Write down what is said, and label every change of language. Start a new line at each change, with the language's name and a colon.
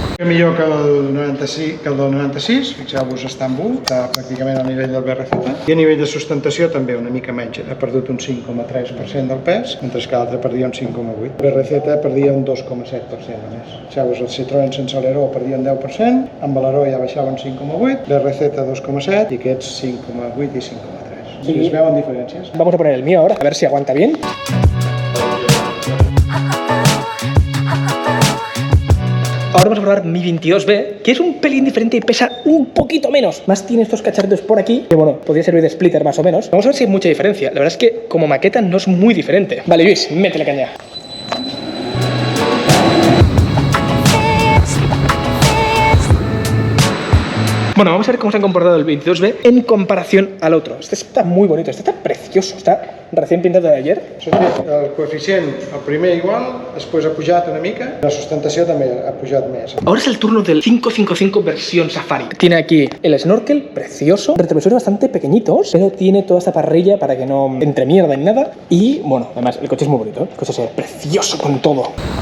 Catalan: Millor que el 96, fixeu-vos, està en bu, està pràcticament al nivell del BRZ, i a nivell de sustentació també una mica menys, ha perdut un 5,3% del pes, mentre que l'altre perdia un 5,8%. El BRZ perdia un 2,7% només. Fixeu-vos, el Citroën sense aleró perdia un 10%, amb aleró ja baixava un 5,8%, l'RZ 2,7% i aquests 5,8 i 5,3%. Sí. Es veuen diferències.
Spanish: Vamos a poner el mío ahora, a ver si aguanta bien. Ahora vamos a probar mi 22B, que es un pelín diferente y pesa un poquito menos. Más tiene estos cacharritos por aquí, que bueno, podría servir de splitter más o menos. Vamos a ver si hay mucha diferencia. La verdad es que como maqueta no es muy diferente. Vale, Luis, métele caña. Bueno, vamos a ver cómo se ha comportado el 22B en comparación al otro. Este está muy bonito, este está precioso, está recién pintado de ayer.
Catalan: El coeficient, el primer igual, después ha pujat una mica, la sustentació també ha pujat més.
Spanish: Ahora es el turno del 555 versión Safari. Tiene aquí el snorkel, precioso, retrovisores bastante pequeñitos, pero tiene toda esta parrilla para que no entre mierda ni nada. Y bueno, además el coche es muy bonito, el coche se ve precioso con todo.